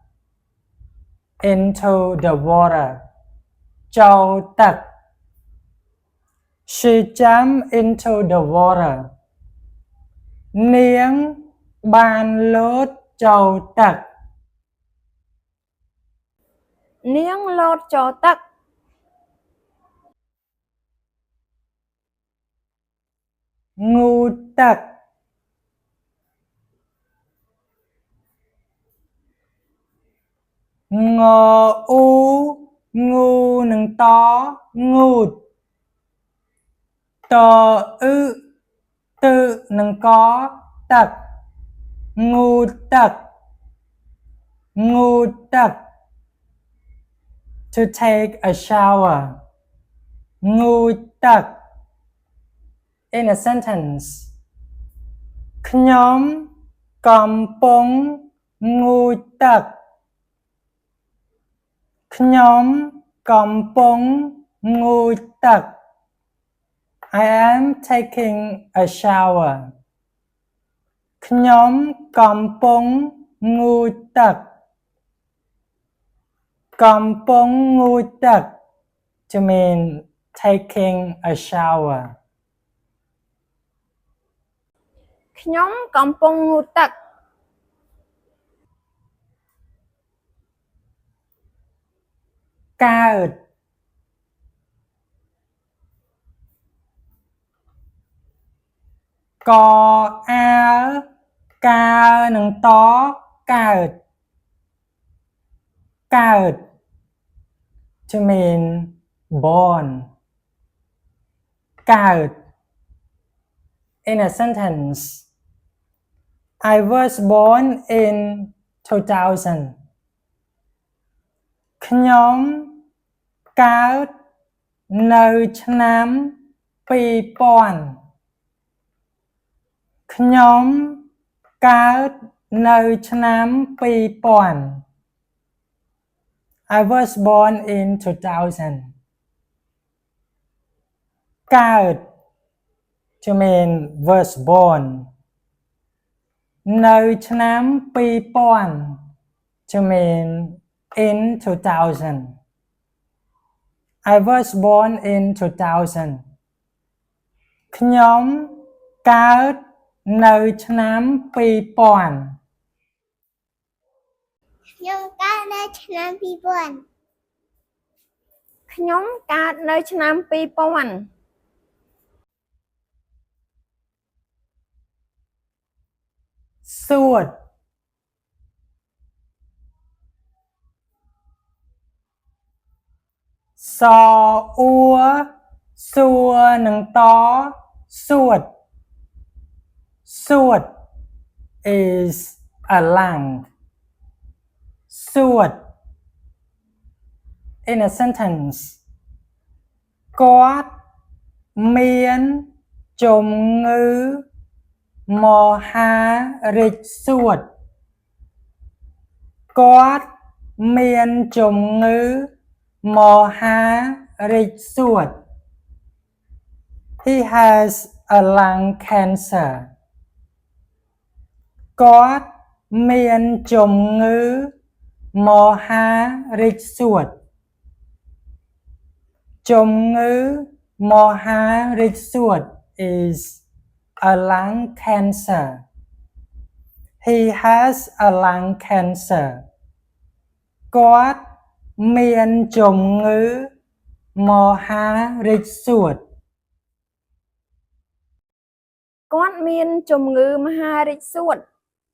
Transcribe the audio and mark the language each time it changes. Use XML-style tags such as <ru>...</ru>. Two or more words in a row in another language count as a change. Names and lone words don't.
<en>into the water</en> <km>ចូលទឹក</km> <en>She jumped into the water</en> <km>នាងបានលោតចូលទឹកនាងលោតចូលទឹកងូតទឹក ងអ៊ូងូនឹងតងូតតអ៊ឺទឺនឹងកទឹកងូតទឹកងូតទឹក</km> <en>to take a shower</en> <km>ងូតទឹក</km> <en>in a sentence</en> <km>ខ្ញុំកំពុងងូតទឹក ខ្ញុំកំពុងងូតទឹក</km> <en>I am taking a shower</en> <km>ខ្ញុំកំពុងងូតទឹកកំពុងងូតទឹក</km> <en>to mean taking a shower</en> <km>ខ្ញុំកំពុងងូតទឹកកើត កអាកើនឹងតកើត</km> <en>កើត to mean born កើត in a sentence I was born in 2000</en> <km>ខ្ញុំកើតនៅឆ្នាំ2000 ខ្ញុំកើតនៅឆ្នាំ2000</km> <en>I was born in 2000 កើត to mean was born</en> <km>នៅឆ្នាំ2000</km> <en>to mean in 2000 I was born in 2000</en> <km>ខ្ញុំកើតនៅឆ្នាំ2000ខ្ញុំកើតនៅឆ្នាំ2000 ខ្ញុំកើតនៅឆ្នាំ2000សួតសអ៊ូសួរនឹងតសួតសួត</km> <en>is a lung</en> <km>សួត</km> <en>in a sentence</en> <km>គាត់មានជំងឺមហារីកសួតគាត់មានជំងឺមហារីកសួត</km> <en>He has a lung cancer</en> <km>គាត់មានជំងឺមហារីកសួត ជំងឺមហារីកសួត</km> <en>is a lung cancer he has a lung cancer</en> <km>គាត់មានជំងឺមហារីកសួត គាត់មានជំងឺមហារីកសួត</km>